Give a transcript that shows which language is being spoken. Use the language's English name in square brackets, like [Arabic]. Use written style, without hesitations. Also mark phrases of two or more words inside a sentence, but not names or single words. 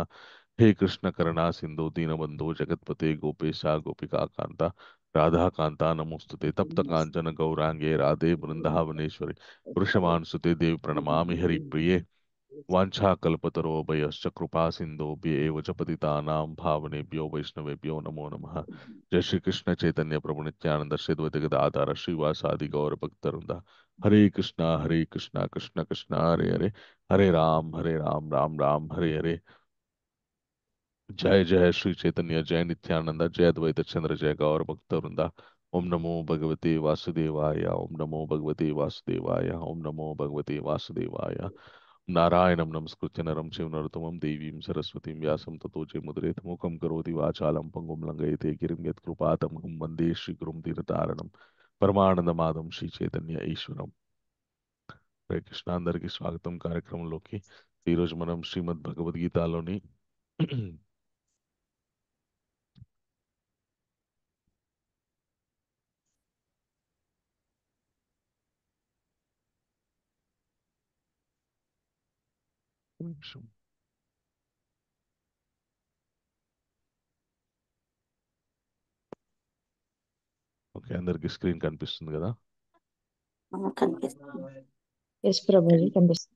[Sanskrit] हे कृष्ण करुणा सिंधु दीनबंधो जगतपते गोपेशा गोपिका कांता राधा कांता नमोस्तुते तप्त कांचन गौरांगे राधे वृंदावनेश्वरी वृषभानुसुते देवी प्रणमामि हरिप्रिये। वाञ्छाकल्पतरोभयश्च कृपा सिन्धुभ्येव च पतितानां भावनेभ्यो वैष्णवेभ्यो नमो नमः। जय श्री कृष्ण चैतन्य प्रभु नित्यानंद श्री द्वैत गदाधर श्रीवासादि गौर भक्तवृंदा। हरे कृष्णा कृष्ण कृष्ण हरे हरे, हरे राम राम राम हरे हरे। जय जय श्री चैतन्य जय नित्यानंद जय अद्वैत चंद्र जय गौर भक्त वृंदा। ओम नमो भगवते वासुदेवाय, ओम नमो भगवते वासुदेवाय, ओम नमो भगवते वासुदेवाय। नारायणं नमस्कृत्य नरं चैव नरोत्तमं देवीं सरस्वतीं व्यासं ततो जयमुदीरयेत्। मुखं करोति वाचालं पङ्गुं लङ्घयते गिरिं यत्कृपातमहं वन्दे श्रीगुरुं दीनतारिणं परमानन्दमाधवं శ్రీచైతన్య ఈశ్వరం। [Telugu] హరే కృష్ణ, అందరికీ స్వాగతం కార్యక్రమంలోకి. ఈరోజు మనం శ్రీమద్ భగవద్గీతలోని నిమిషం. ఓకే, అందరికి స్క్రీన్ కనిపిస్తుంది కదా? కనిపిస్తుంది. యస్ ప్రభు జీ, కనిపిస్తుంది.